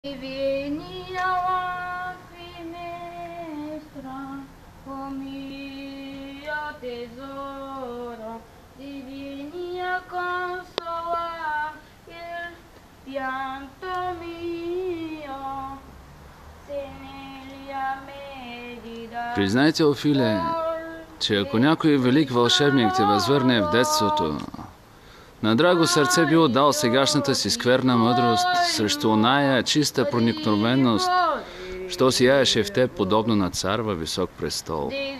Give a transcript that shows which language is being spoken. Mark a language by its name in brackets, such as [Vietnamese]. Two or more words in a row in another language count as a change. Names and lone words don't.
[Italian] Vieni alla finestra, oh mio tesoro, ti vieni a consolare il pianto mio, se negli amedi da [Bulgarian] Признайте, Офиле, че ако някой велик вълшебник те възвърне в детството, на драго сърце би отдал сегашната си скверна мъдрост срещу оная чиста проникновеност, що сияеше в теб подобно на цар във висок престол.